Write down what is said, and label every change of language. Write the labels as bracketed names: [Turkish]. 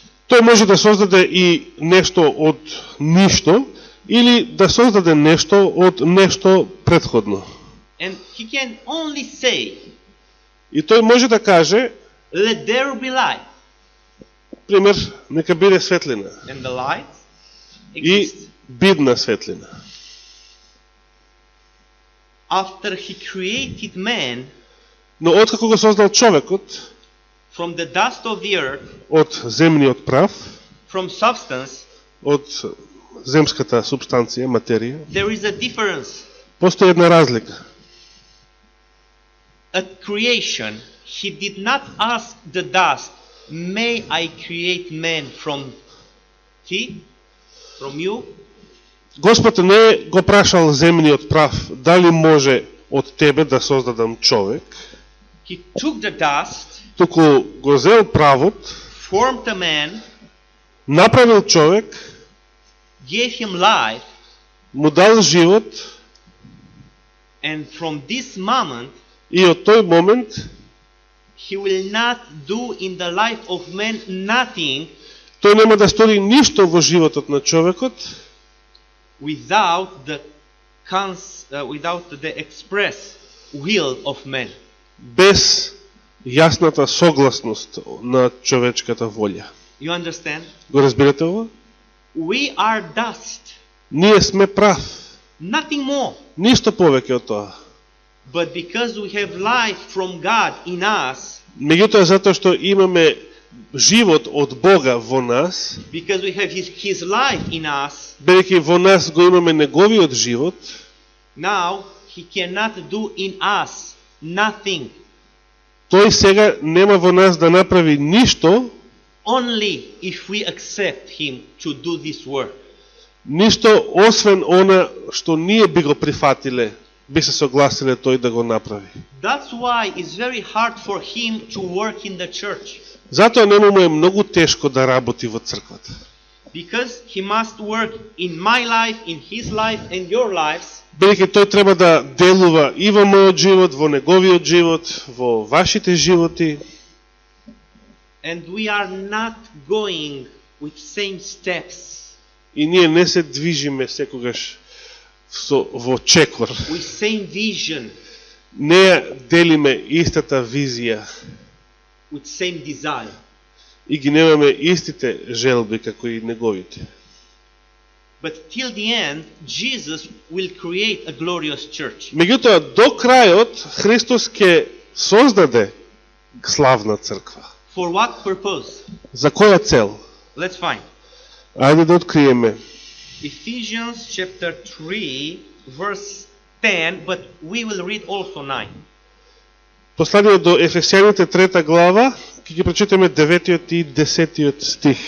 [Macedonian] тој може да создаде и нешто од ништо, или да создаде нешто од нешто претходно. [English] And He can only say, [Macedonian] И тој може да каже, [English] let there be light. [Macedonian] пример, нека биде светлина. [English] And the light [Macedonian] И [English] exists. [Macedonian] бидна светлина. [English] After He created man [Macedonian] Но откако го создал човекот [English] from the dust of the earth, [Macedonian] од земниот прав, [English] from substance, [Macedonian] од земската субстанција, материја, [English] there is a difference. [Macedonian] постои една разлика. [English] At creation, He did not ask the dust, may I create man from thee, from you? [Macedonian] Господ не го прашал земниот прав, дали може од тебе да создадам човек, [English] He took the dust, [Macedonian] туку го зел правот, [English] formed a man, [Macedonian] направил човек, [English] gave him life, [Macedonian] му дал живот, [English] and from this moment, [Macedonian] и од тој момент [English] He will not do in the life of man nothing [Macedonian] тој нема да стори ништо во животот на човекот, [English] without the express will of man. [Macedonian] без јасната согласност на човечката волја. [English] You understand? [Macedonian] Го разбирате ова? [English] We are dust, [Macedonian] Ние сме прав. [English] nothing more. [Macedonian] Ништо повеќе од тоа. [English] But because we have life from God in us, [Macedonian] Меѓутоа, затоа што имаме живот од Бога во нас, [English] because we have His life in us, [Macedonian] бидејќи во нас го имаме неговиот живот, [English] now He cannot do in us nothing. [Macedonian] тој сега нема во нас да направи ништо, [English] Only if we accept Him to do this work. [Macedonian] ништо освен она што ние би го прифатиле, би се согласиле тој да го направи. [English] That's why it's very hard for Him to work in the church. [Macedonian] Затоа нему му е многу тешко да работи во црквата. [English] Because he must work in my life, in his life, and your lives. [Macedonian] Бидејќи тој треба да делува и во мојот живот, во неговиот живот, во вашите животи. [English] And we are not going with same steps, [Macedonian] И ние не се движиме секогаш во чекор. [English] with same vision, [Macedonian] Не делиме истата визија [English] with same desire. [Macedonian] и ги немаме истите желби како и неговите. [English] But till the end, Jesus will create a glorious church. [Macedonian] Меѓутоа, до крајот, Христос ќе создаде славна црква. [English] For what purpose? [Macedonian] За која цел? [English] Let's find. [Macedonian] Ајде да откриеме. [English] Ephesians chapter 3, verse 10, but we will read also 9. [Macedonian] Послание до Ефесјаните 3 глава, ќе ги прочитаме 9 и 10 стих.